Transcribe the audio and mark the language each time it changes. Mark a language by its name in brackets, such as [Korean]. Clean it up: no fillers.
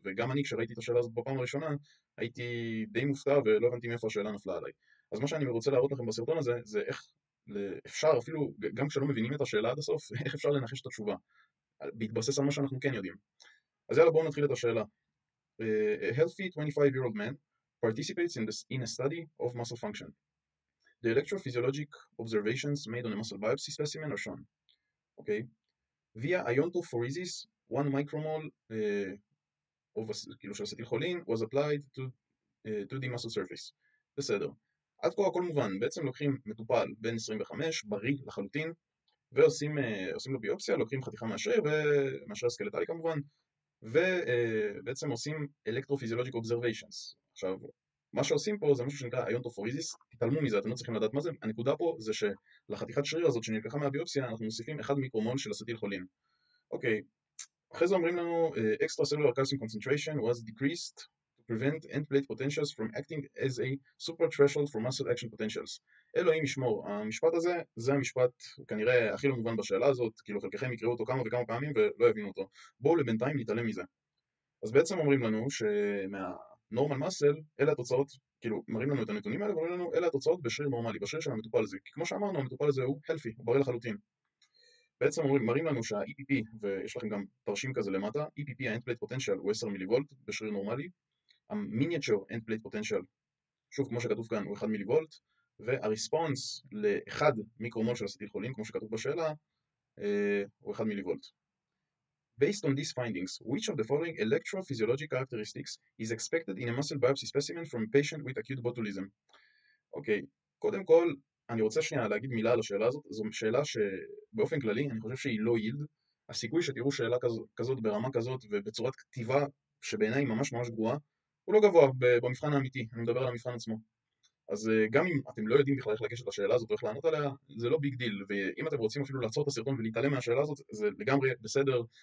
[Hebrew] וגם אני, כשראיתי את השאלה הזאת בפעם הראשונה, הייתי די מופתע ולא הבנתי מאיפה השאלה נפלה עליי. אז מה שאני רוצה להראות לכם בסרטון הזה, זה איך אפשר אפילו, גם כשלא מבינים את השאלה עד הסוף, איך אפשר לנחש את התשובה, בהתבסס על מה שאנחנו כן יודעים. אז יאללה, בואו נתחיל את השאלה. [English] A healthy 25-year-old man participates in a study of muscle function. The electrophysiologic observations made on a muscle biopsy specimen are shown. Okay. Via iontophoresis, 1 micromole [Hebrew] כאילו של אסטילכולין [English] was applied to the muscle surface. [Hebrew] בסדר. עד כה הכל מובן. בעצם לוקחים מטופל בן 25, בריא לחלוטין, ועושים לו ביופסיה, לוקחים חתיכה מהשריר, מהשריר הסקלטלי כמובן, ובעצם עושים electrophysiologic observations. עכשיו, מה שעושים פה זה משהו שנקרא איונטופוריזיס, תתעלמו מזה, אתם לא צריכים לדעת מה זה. הנקודה פה זה שלחתיכת שריר הזאת שנלקחה מהביופסיה אנחנו מוסיפים 1 מיקרומול של אסטילכולין. אוקיי, אחרי זה אומרים לנו [English] extracellular calcium concentration was decreased to prevent end plate potentials from acting as a super threshold for muscle action potentials. [Hebrew] אלוהים ישמור, המשפט הזה זה המשפט כנראה הכי לא מובן בשאלה הזאת, כאילו חלקכם יקראו אותו כמה וכמה פעמים ולא יבינו אותו. בואו לבינתיים נתעלם מזה. אז בעצם אומרים לנו שמהנורמל מסל, אלה התוצאות, כאילו מראים לנו את הנתונים האלה ואומרים לנו אלה התוצאות בשריר נורמלי, בשריר של המטופל הזה, כי כמו שאמרנו המטופל הזה הוא healthy, הוא בריא לחלוטין. בעצם מראים לנו שה-EPP, ויש לכם גם תרשים כזה למטה, EPP ה-End Plate Potential הוא 10 מיליוולט בשריר נורמלי, ה-Miniature End Plate Potential, שוב כמו שכתוב כאן, הוא 1 מיליוולט, והריספונס ל-1 מיקרומול של אסטילכולין, כמו שכתוב בשאלה, הוא 1 מיליוולט. [English] Based on these findings, which of the following electrophysiologic characteristics is expected in a muscle biopsy specimen from a patient with acute botulism? [Hebrew] אוקיי, קודם כל, אני רוצה שנייה להגיד מילה על השאלה הזאת. זו שאלה שבאופן כללי אני חושב שהיא לא יילד. הסיכוי שתראו שאלה כזאת ברמה כזאת ובצורת כתיבה שבעיניי היא ממש ממש גרועה, הוא לא גבוה במבחן האמיתי, אני מדבר על המבחן עצמו. אז גם אם אתם לא יודעים בכלל איך לגשת לשאלה הזאת ואיך לענות עליה, זה לא ביג דיל, ואם אתם רוצים אפילו לעצור את הסרטון ולהתעלם מהשאלה הזאת, זה לגמרי בסדר.